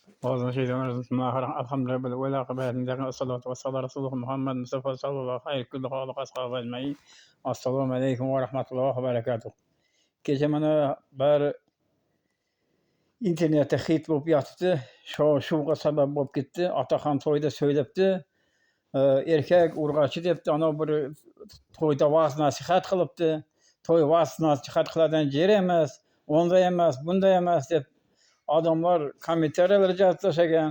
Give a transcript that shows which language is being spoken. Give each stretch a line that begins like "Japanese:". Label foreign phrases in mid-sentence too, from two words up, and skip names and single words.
Arabic: أعوذ بالله من الشيطان الرجيم. الحمد لله والعاقبة للمتقين والصلاة والسلام على رسول محمد مصطفى صلى الله عليه كل خلق أصحابه أجمعين. السلام عليكم ورحمة الله وبركاته.
Uzbek: Kecha mana bir internetda hit bo'lib yotibdi. Shov-shuvga sabab bo'lib ketdi. Otaxon to'yda söylebdi. Erkak urg'achi debdi. Ana bir to'yda va'z nasihat qilibdi. To'y va'z nasihat qiladigan yer emas, unday emas, bunday emas deb adamlar kommentariyalar yozib tashlagan.